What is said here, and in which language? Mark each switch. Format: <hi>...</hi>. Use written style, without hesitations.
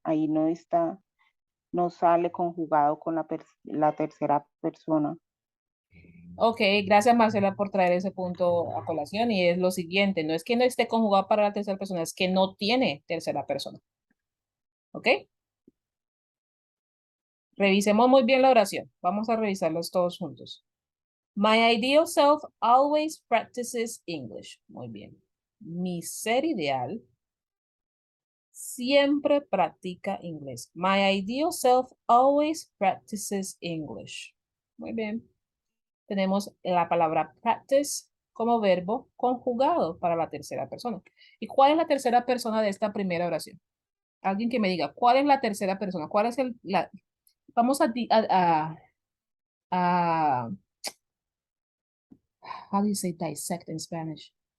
<es>Ahí no está, no sale conjugado con la tercera persona. Ok, gracias Marcela por traer ese punto a colación y es lo siguiente, no es que no esté conjugado para la tercera persona, es que no tiene tercera persona. ¿Ok? Revisemos muy bien la oración. Vamos a revisarlos todos juntos.</es> <en>My ideal self always practices English.</en> <es>Muy bien. Mi ser ideal siempre practica inglés.</es> <en>My ideal self always practices English.</en> <es>Muy bien. Tenemos la palabra practice como verbo conjugado para la tercera persona. ¿Y cuál es la tercera persona de esta primera oración? Alguien que me diga, ¿cuál es la tercera persona? ¿Cuál es vamos a</es> <en>how do you say dissect in Spanish?</en>